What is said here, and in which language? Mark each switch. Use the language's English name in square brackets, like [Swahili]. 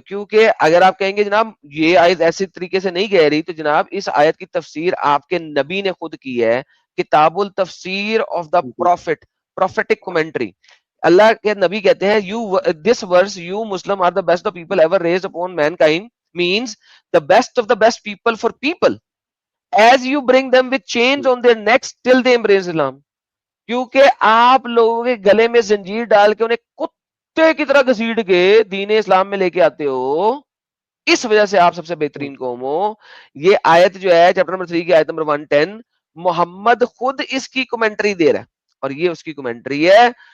[Urdu] کیونکہ اگر آپ کہیں گے جناب یہ آیت ایسی طریقے سے نہیں کہہ رہی، تو جناب اس آیت کی تفسیر آپ کے نبی نے خود کی ہے، کتاب التفسیر [English] Of the prophet, prophetic commentary. [Urdu] اللہ کے نبی کہتے ہیں [English] You this verse you Muslim are the best of people ever raised upon mankind means the best of the best people for people as you bring them with chains on their necks till they embrace Islam. [Urdu] کیونکہ آپ لوگوں کے گلے میں زنجیر ڈال کے انہیں کتے کی طرح گھسیٹ کے دین اسلام میں لے کے آتے ہو، اس وجہ سے آپ سب سے بہترین قوم ہو. یہ آیت جو ہے چیپٹر نمبر 3 کی آیت نمبر 110، محمد خود اس کی کمنٹری دے رہا ہے اور یہ اس کی کمنٹری ہے.